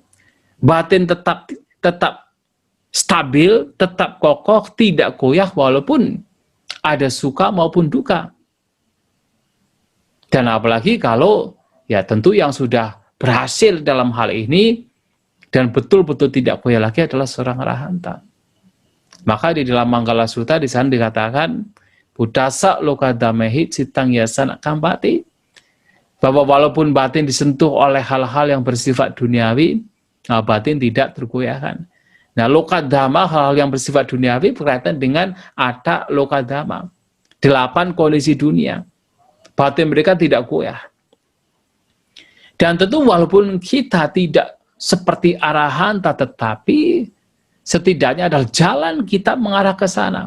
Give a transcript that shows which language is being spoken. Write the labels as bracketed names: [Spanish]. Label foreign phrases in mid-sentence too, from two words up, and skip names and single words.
[Indonesian] Batin tetap stabil, tetap kokoh, tidak goyah walaupun ada suka maupun duka. Dan apalagi kalau ya tentu yang sudah berhasil dalam hal ini dan betul-betul tidak goyah lagi adalah seorang arahanta. Maka di dalam Manggala Sutta di sana dikatakan [Pali] Buddhasa lokadamehi citang yasana kambati, [Indonesian] bahwa walaupun batin disentuh oleh hal-hal yang bersifat duniawi, batin tidak tergoyahkan. Nah, lokadama, hal-hal yang bersifat duniawi berkaitan dengan ada lokadama. 8 kondisi dunia. Batin mereka tidak goyah. Dan tentu walaupun kita tidak seperti arahan, tetapi setidaknya adalah jalan kita mengarah ke sana.